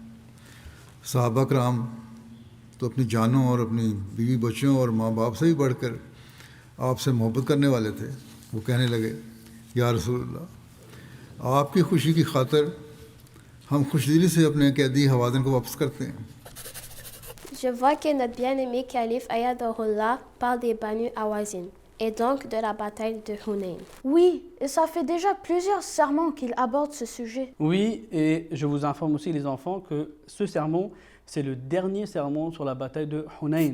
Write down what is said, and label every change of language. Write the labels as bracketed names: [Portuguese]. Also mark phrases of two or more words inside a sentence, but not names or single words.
[Urdu] صحابہ کرام تو اپنی جانوں اور اپنی بیوی بچوں اور ماں باپ سے بھی بڑھ کر آپ سے محبت کرنے والے تھے. وہ کہنے لگے, [Arabic] يا رسول الله, [Urdu] آپ کی خوشی کی خاطر ہم خوش دلی سے اپنے قیدی ہوازن کو واپس کرتے ہیں. [French] Je vois que notre bien-aimé calife Ayadullah parle des Banu Hawazin et donc de la bataille de Hunayn. Oui, et ça fait déjà plusieurs sermons qu'il aborde ce sujet. Oui, et je vous informe aussi les enfants que ce sermon, c'est le dernier sermon sur la bataille de Hunayn.